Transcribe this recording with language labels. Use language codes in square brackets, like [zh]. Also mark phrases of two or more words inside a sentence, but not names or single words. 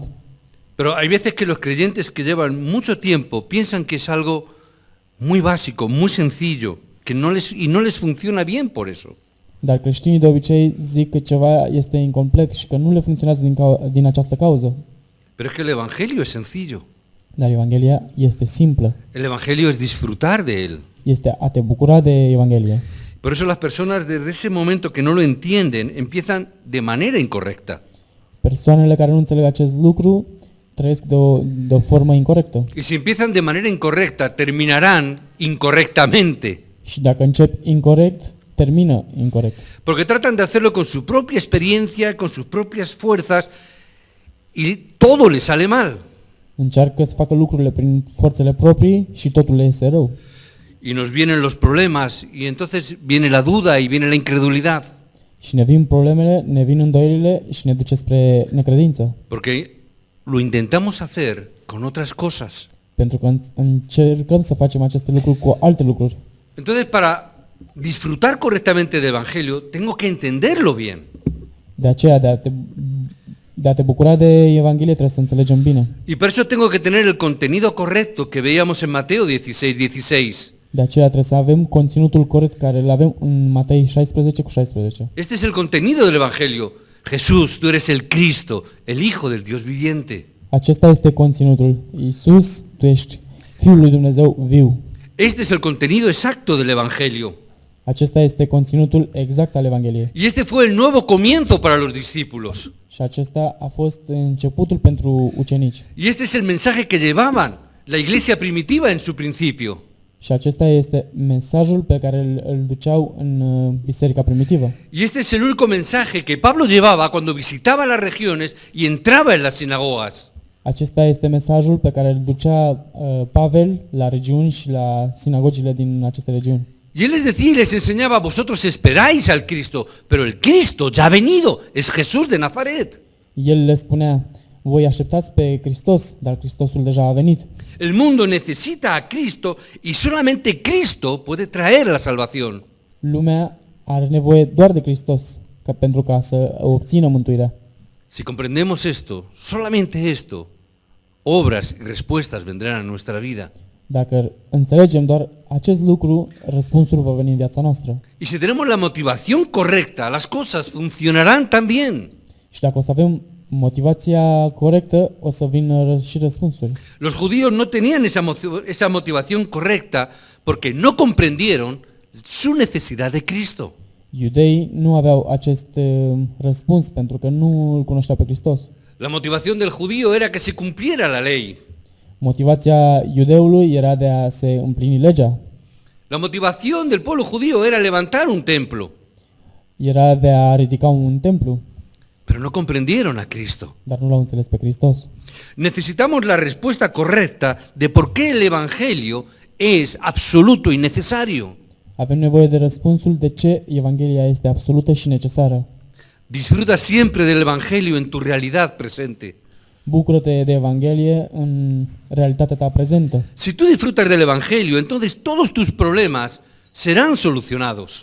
[es] Pero hay veces que los creyentes que llevan mucho tiempo piensan que es algo muy básico, muy sencillo, que no les funciona bien por eso. [ro] Dar creștinii de obicei zic că ceva este incomplet și că nu le funcționează din această cauză. [es] Pero es que el evangelio es sencillo. [ro] Dar Evanghelia este simplă. [es] El evangelio es disfrutar de él. [ro] Este a te bucura de Evanghelie. [es] Por eso las personas desde ese momento que no lo entienden empiezan de manera incorrecta. [ro] Persoanele care nu înțeleg acest lucru trăiesc de o formă incorrectă. [es] Y si empiezan de manera incorrecta, terminarán incorrectamente. [ro] Și dacă încep incorect, termină incorect. [es] Porque tratan de hacerlo con su propia experiencia, con sus propias fuerzas, y todo les sale mal. [ro] Încearcă să facă lucrurile prin forțele proprii și totul le iese rău. [es] Y nos vienen los problemas, y entonces viene la duda y viene la incredulidad. [ro] Și ne vin problemele, ne vin îndoielile și ne duce spre necredință. [es] Porque lo intentamos hacer con otras cosas. [ro] Pentru că încercăm să facem aceste lucruri cu alte lucruri. [es] Entonces, para disfrutar correctamente del Evangelio, tengo que entenderlo bien. [ro] De aceea, de a te bucura de Evanghelie trebuie să înțelegem bine. [es] Y por eso tengo que tener el contenido correcto que veíamos en Mateo 16:16. [ro] De aceea trebuie să avem conținutul corect care îl avem în Matei 16:16. [es] Este es el contenido del Evangelio. Jesús, tú eres el Cristo, el Hijo del Dios viviente. [ro] Acesta este conținutul. Iisus, tu ești Fiul lui Dumnezeu viu. [es] Este es el contenido exacto del Evangelio. [ro] Acesta este conținutul exact al Evangheliei. [es] Y este fue el nuevo comienzo para los discípulos. [ro] Și acesta a fost începutul pentru ucenici. [es] Y este es el mensaje que llevaban la iglesia primitiva en su principio. [ro] Și acesta este mesajul pe care îl duceau în biserica primitivă. [es] Y este es el único mensaje que Pablo llevaba cuando visitaba las regiones y entraba en las sinagogas. [ro] Acesta este mesajul pe care îl ducea Pavel la regiuni și la sinagogile din aceste regiuni. [es] Y él les decía y les enseñaba, vosotros esperáis al Cristo, pero el Cristo ya ha venido, es Jesús de Nazaret. [ro] El le spunea, voi așteptați pe Hristos, dar Hristosul deja a venit. [es] El mundo necesita a Cristo y solamente Cristo puede traer la salvación. [ro] Lumea are nevoie doar de Hristos pentru ca să obțină mântuirea. [es] Si comprendemos esto, solamente esto, obras y respuestas vendrán a nuestra vida. [ro] Dacă înțelegem doar acest lucru, răspunsul va veni în viața noastră. [es] Y si tenemos la motivación correcta, las cosas funcionarán también. [ro] Și dacă o să avem motivația corectă, o să vină și răspunsuri. [es] Los judíos no tenían esa motivación correcta porque no comprendieron su necesidad de Cristo. [ro] Iudeii nu aveau acest răspuns pentru că nu îl cunoșteau pe Hristos. [es] La motivación del judío era que se cumpliera la ley. [ro] Motivația iudeului era de a se împlini legea. [es] La motivación del pueblo judío era levantar un templo, [ro] Era de a ridica un templu, [es] pero no comprendieron a Cristo. [ro] dar nu l-au înțeles pe Hristos. [es] Necesitamos la respuesta correcta de por qué el Evangelio es absoluto y necesario. [ro] Avem nevoie de răspunsul de ce Evanghelia este absolută și necesară. [es] Disfruta siempre del Evangelio en tu realidad presente. [ro] Bucură-te de Evanghelie în realitatea ta prezentă. [es] Si tú disfrutas del Evangelio, entonces todos tus problemas serán solucionados.